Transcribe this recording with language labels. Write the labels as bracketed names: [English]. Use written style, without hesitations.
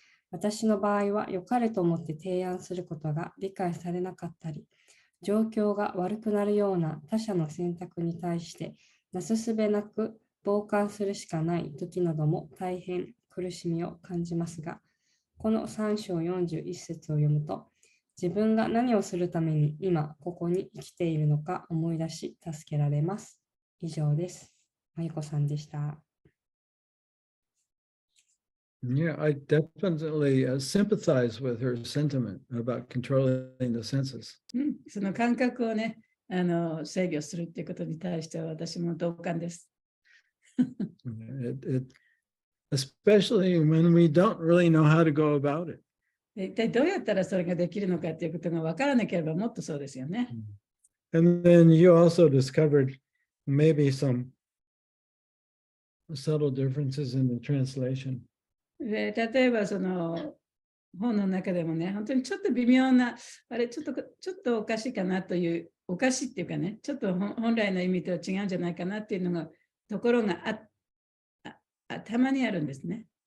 [Japanese] 私の場合は良かれと思って提案することが理解されなかったり、状況が悪くなるような他者の選択に対してなすすべなく傍観するしかない時なども大変苦しみを感じますが、この3章41節を読むと、自分が何をするために今ここに生きているのか思い出し助けられます。以上です。まゆこさんでした。 [English] Yeah, I definitely sympathize with her sentiment about controlling the senses. [Japanese] その感覚をね、制御するっていうことに対しては私も同感です。 [English] Especially when we don't really know how to go about it. [Japanese] 一体どうやったらそれができるのかっていうことが分からなければもっとそうですよね。 [English] And then you also discovered maybe some subtle differences in the translation. [Japanese] で例えばその本の中でもね、本当にちょっと微妙な、あれちょっとおかしいかなという、おかしいっていうかね、ちょっと本来の意味とは違うんじゃないかなっていうのが、ところがたまにあるんですね。